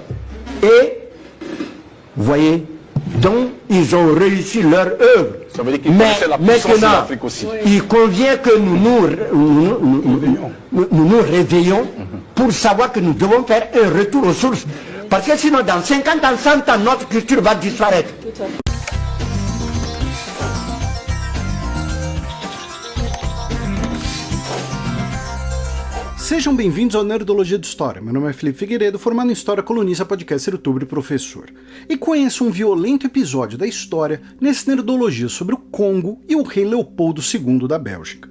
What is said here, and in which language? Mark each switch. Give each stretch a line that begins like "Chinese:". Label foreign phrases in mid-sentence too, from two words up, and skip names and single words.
French: Et, vous voyez, donc ils ont réussi leur œuvre. Ça veut dire qu'ils Mais connaissaient la puissance de maintenant, l'Afrique aussi. il convient que nous réveillons pour savoir que nous devons faire un retour aux sources. Parce que sinon, dans 50 ans, 100 ans, notre culture va disparaître.
Portuguese: Sejam bem-vindos ao Nerdologia de História. Meu nome é Felipe Figueiredo, formado em História, colunista, podcaster, youtuber e professor. E conheço um violento episódio da história nesse Nerdologia sobre o Congo e o rei Leopoldo II da Bélgica.